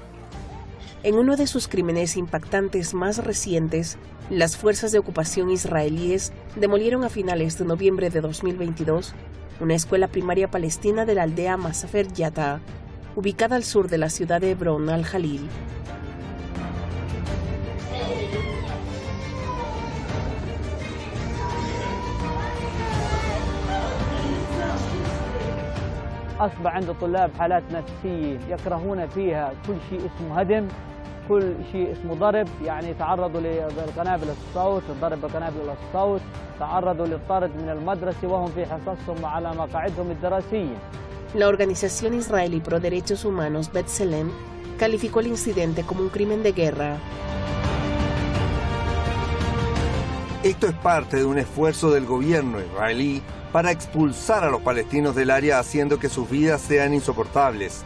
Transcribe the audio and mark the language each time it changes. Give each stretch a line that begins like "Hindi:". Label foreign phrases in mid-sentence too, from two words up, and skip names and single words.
Spanish: En uno de sus crímenes impactantes más recientes, las fuerzas de ocupación israelíes demolieron a finales de noviembre de 2022 una escuela primaria palestina de la aldea Masafer Yatta, ubicada al sur de la ciudad de Hebrón al-Jalil.
Arabic: أصبح عند الطلاب حالات نفسية يكرهون فيها كل شيء اسمه هدم، كل شيء اسمه ضرب، يعني تعرضوا للقنابل الصوت، الضرب بقنابل الصوت، تعرضوا للطرد من المدرسة وهم في حصصهم وعلى مقاعدهم الدراسية.
Spanish: La organización israelí pro derechos humanos B'Tselem calificó el incidente como un crimen de guerra. Esto es parte de un esfuerzo del gobierno israelí para expulsar a los palestinos del área, haciendo que sus vidas sean insoportables.